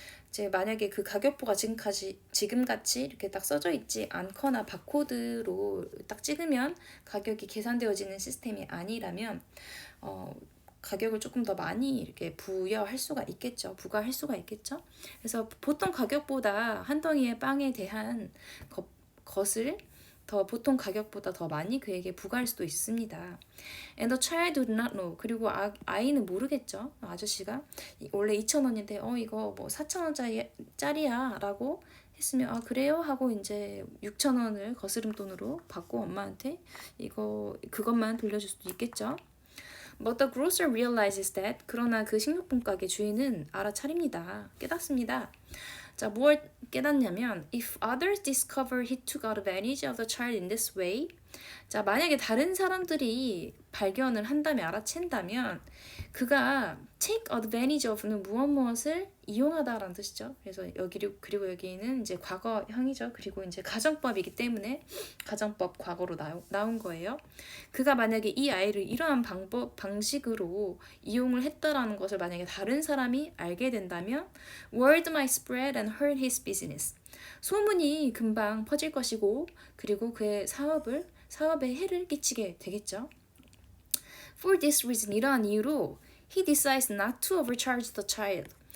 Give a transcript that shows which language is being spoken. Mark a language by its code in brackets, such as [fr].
[ko] 이제 만약에 그 가격표가 지금같이 이렇게 딱 써져 있지 않거나 바코드로 딱 찍으면 가격이 계산되어지는 시스템이 아니라면 가격을 조금 더 많이 이렇게 부과할 수가 있겠죠. 그래서 보통 가격보다 한 덩이의 빵에 대한 것을 보통 가격보다 더 많이 그에게 부과할 수도 있습니다. [en] And the child would not know. [ko] 그리고 아이는 모르겠죠. 아저씨가 원래 2,000원인데 이거 뭐 4,000원짜리야 라고 했으면 그래요? 하고 이제 6,000원을 거스름돈으로 받고 엄마한테 그것만 돌려줄 수도 있겠죠. [en] But the grocer realizes that. [ko] 그러나 그 식료품 가게 주인은 알아차립니다. 깨닫습니다. 자, 뭘 깨닫냐면 [en] if others discover he took advantage of the child in this way. [ko] 자, 만약에 다른 사람들이 발견을 한다면 알아챈다면 그가 take advantage of는 무엇을 이용하다라는 뜻이죠. 그래서 그리고 여기는 이제 과거형이죠. 그리고 이제 가정법이기 때문에 가정법 과거로 나온 거예요. 그가 만약에 이 아이를 이러한 방식으로 이용을 했다라는 것을 만약에 다른 사람이 알게 된다면 [en] word might spread and hurt his business. [ko] 소문이 금방 퍼질 것이고 그리고 그의 사업에 해를 끼치게 되겠죠. [en] For this reason, [ko] 이러한 이유로 [en] he decides not to overcharge the child.